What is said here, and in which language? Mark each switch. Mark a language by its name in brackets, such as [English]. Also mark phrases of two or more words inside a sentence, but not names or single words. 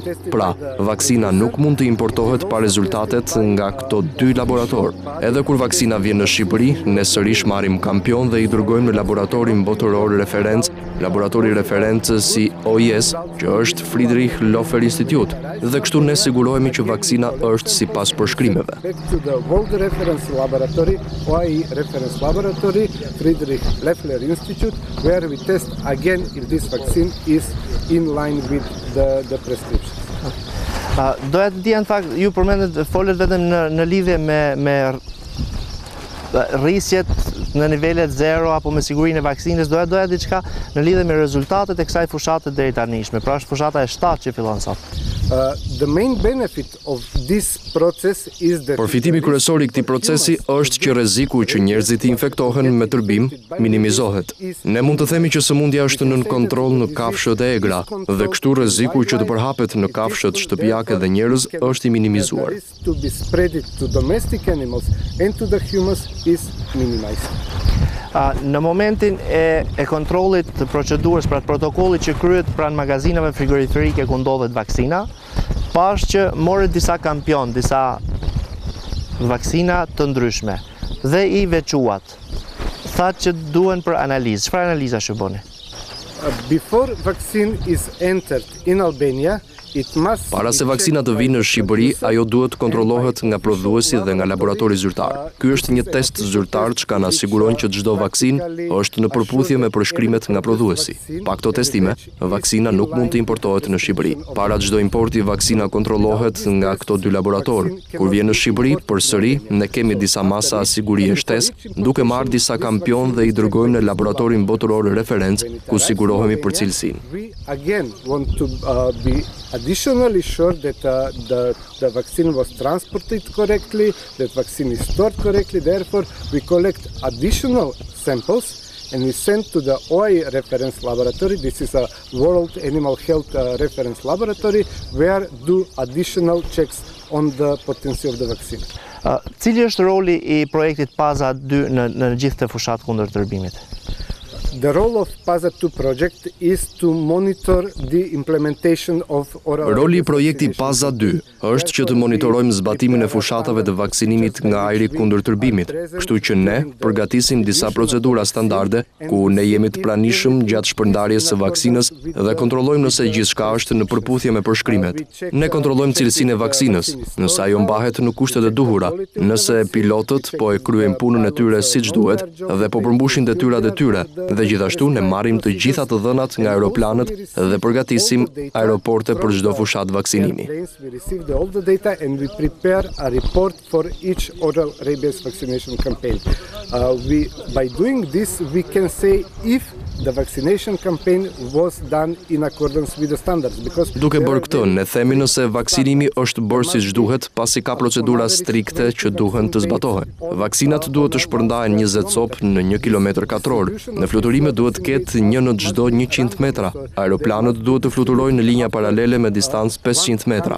[Albanian] Pra, vaksina nuk mund të importohet pa rezultatet nga këto 2 laborator. Edhe kur vaksina vjen në Shqipëri, ne sërish marrim kampion dhe i dërgojmë në laboratorin botëror referencë, laboratori referencës si OIS, që është Friedrich Lofer Institute, dhe kështu ne sigurohemi që vaksina është sipas përshkrimeve. [English] Back to the World Reference Laboratory, OIE Reference Laboratory, Friedrich Lofer Institute, where we test again if this vaccine is in line with the prescription. [Albanian] Doja të dija në fakt, ju përmendet folet vetëm në lidhje me rrisjet në nivelet 0 apo me sigurinë e vaksinës, doja diçka në lidhje me rezultatet e kësaj fushate deri tanishme. Pra është fushata e 7 që fillon sot. [English] The main benefit of this process is that [Albanian] Përfitimi kryesor i këtij procesi është që rreziku që njerëzit infektohen me tërbim minimizohet. Ne mund të themi që sëmundja është nën kontroll në kafshët e egra dhe kështu rreziku që të përhapet në kafshët shtëpiake dhe njerëz është i minimizuar. [English] to be spread to domestic animals and to the humans is minimized. [Albanian] Në momentin e kontrollit të procedurës, pra të protokollit që kryhet pranë magazinave frigoriferike ku ndodhet vaksina, pash që morët disa kampion, disa vaksina të ndryshme dhe i veçuat. Thatë që duhen për analizë. Çfarë analiza shërboni? [English] Before vaccine is entered in Albania, it must [Albanian] Para se vaksina të vinë në Shqipëri, ajo duhet të kontrollohet nga prodhuesi dhe nga laboratori zyrtar. Ky është një test zyrtar që na siguron që çdo vaksinë është në përputhje me përshkrimet nga prodhuesi. Pa këto testime, vaksina nuk mund të importohet në Shqipëri. Para çdo importi, vaksina kontrollohet nga këto 2 laboratorë. Kur vjen në Shqipëri, përsëri ne kemi disa masa sigurie shtesë, duke marrë disa kampion dhe i dërgojmë në laboratorin botëror referencë, ku sigurohemi për cilësinë. [English] We again want to be additionally sure that the vaccine was transported correctly, that vaccine is stored correctly. Therefore, we collect additional samples and we send to the OIE reference laboratory. This is a World Animal Health reference laboratory where do additional checks on the potency of the vaccine. [Albanian] Cili është roli i projektit PAZA 2 në gjithë të fushat kundër tërbimit? [English] The role of PASA 2 project is to monitor the implementation of oral [Albanian] Roli i projekti PASA 2 është që të monitorojmë zbatimin e fushatave të vaksinimit nga ajri kundër tërbimit, kështu që ne përgatisim disa procedura standarde ku ne jemi të pranishëm gjatë shpërndarjes së vaksinës dhe kontrollojmë nëse gjithçka është në përputhje me përshkrimet. Ne kontrollojmë cilësinë e vaksinës, nëse ajo mbahet në kushtet e duhura, nëse pilotët po e kryejnë punën e tyre siç duhet dhe po përmbushin detyrat e tyre, dhe gjithashtu ne marrim të gjitha të dhënat nga aeroplanët dhe përgatisim aeroporte për çdo fushat vaksinimi. [English] We receive all the data and we prepare a report for each oral rabies vaccination campaign. By doing this, we can say if the vaccination campaign was done in accordance with the standards. [Albanian] Duke bërë këtë, ne themi nëse vaksinimi është bërë siç duhet, pasi ka procedura strikte që duhen të zbatohen. Vaksinat duhet të shpërndahen 20 copë në 1 kilometër katror. Në fluturime duhet të ketë një në çdo 100 metra. Aeroplanët duhet të fluturojnë në linja paralele me distancë 500 metra.